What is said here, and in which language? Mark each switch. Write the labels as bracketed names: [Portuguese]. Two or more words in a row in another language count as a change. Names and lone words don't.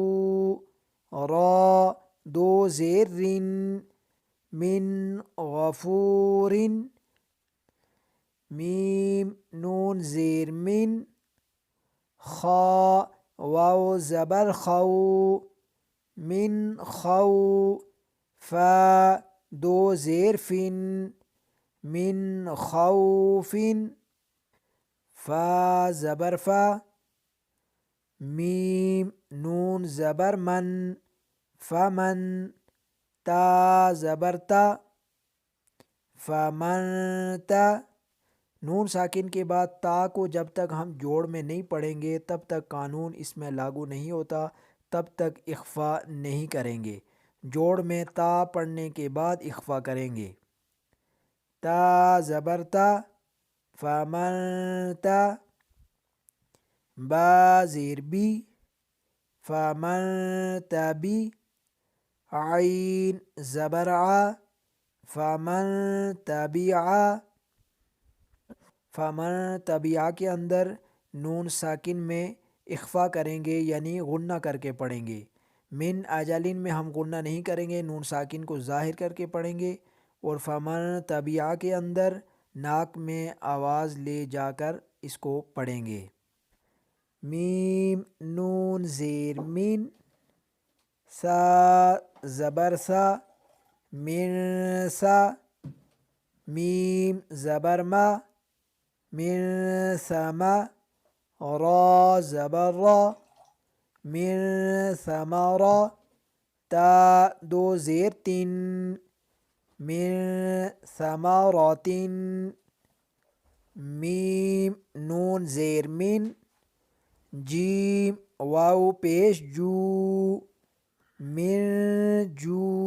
[Urdu] را دو زیر رن، من غفور، میم نون زیر من، خا واو زبر خو، من خو، فا دو زیر فن، من خوف، فا زبر فا، میم نون زبر من، فمن، تا زبر تا، فمن تا، نون ساکن کے بعد تا کو جب تک ہم جوڑ میں نہیں پڑھیں گے تب تک قانون اس میں لاگو نہیں ہوتا، تب تک اخفا نہیں کریں گے۔ جوڑ میں تا پڑھنے کے بعد اخفا کریں گے۔ تا زبر تا، فمن تا، با زیر بی، فمن تبی، عین زبر ع، فمن تبعا، فمن تبعا کے اندر نون ساکن میں اخفا کریں گے یعنی غنہ کر کے پڑھیں گے۔ من اجلین میں ہم غنہ نہیں کریں گے، نون ساکن کو ظاہر کر کے پڑھیں گے، اور فمن تبعا کے اندر ناک میں آواز لے جا کر اس کو پڑھیں گے۔ میم نون زیر من، سا زبر سا، من سا، میم زبر ما، من سما، را زبر را، من ثمرا، تا دو زیر تن، من ثمرات، میم نون زیر من، جیم واو پیش جو، من جو،